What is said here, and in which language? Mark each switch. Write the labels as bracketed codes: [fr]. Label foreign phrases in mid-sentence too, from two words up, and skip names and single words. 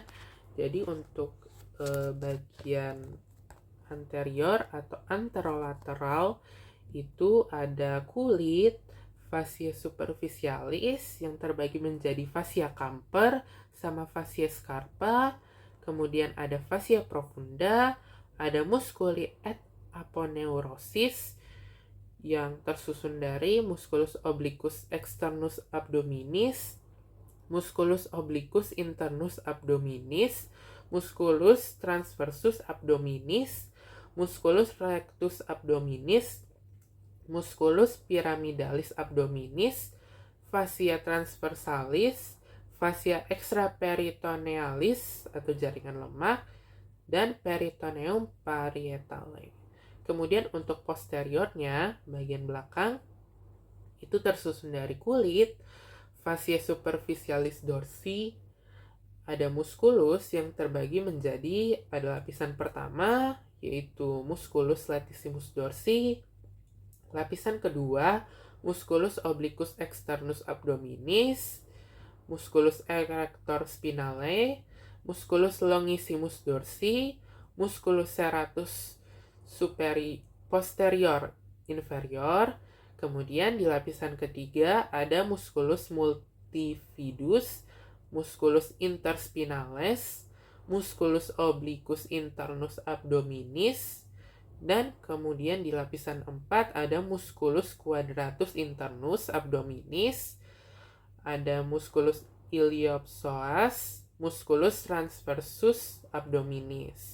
[id] Jadi untuk bagian anterior atau anterolateral itu ada kulit, [la] fascia superficialis [id] yang terbagi menjadi [la] fascia camper [id] sama [la] fascia scarpa. [id] Kemudian ada [la] fascia profunda, [id] ada [la] musculi et aponeurosis [id] yang tersusun dari [la] musculus obliquus externus abdominis, musculus obliquus internus abdominis, musculus transversus abdominis, musculus rectus abdominis, musculus pyramidalis abdominis, fascia transversalis, fascia extraperitonealis [id] atau jaringan lemak, dan [la] peritoneum parietale. [id] Kemudian untuk posteriornya, bagian belakang, itu tersusun dari kulit, fascia [la] superficialis dorsi, [id] ada musculus yang terbagi menjadi pada lapisan pertama, yaitu [la] musculus latissimus dorsi, [id] lapisan kedua, [la] musculus obliquus externus abdominis, musculus erector spinale, musculus longissimus dorsi, musculus serratus posterior inferior. [id] Kemudian di lapisan ketiga ada [la] musculus multifidus, musculus interspinales, musculus obliquus internus abdominis, [id] dan kemudian di lapisan 4 ada [la] musculus quadratus internus abdominis, ada musculus iliopsoas, musculus transversus abdominis.